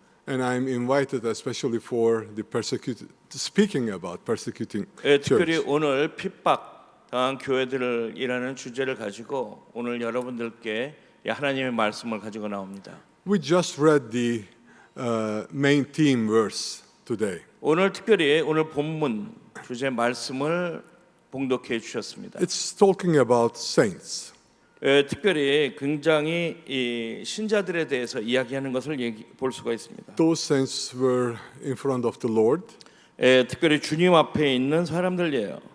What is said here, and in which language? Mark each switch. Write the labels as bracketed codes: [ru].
[en] And I'm invited especially for the persecuted, speaking about persecuting [ko] 특별히 [en] church. [ko] 오늘 핍박당한 교회들이라는 주제를 가지고 오늘 여러분들께 하나님의 말씀을 가지고 나옵니다. [en] We just read the main theme verse today. [ko] 오늘 특별히 오늘 본문 주제 말씀을 봉독해 주셨습니다. [en] It's talking about saints. [ko] 특별히 굉장히 이 신자들에 대해서 이야기하는 것을 볼 수가 있습니다. [en] Those saints were in front of the Lord. [ko] 특별히 주님 앞에 있는 사람들이에요.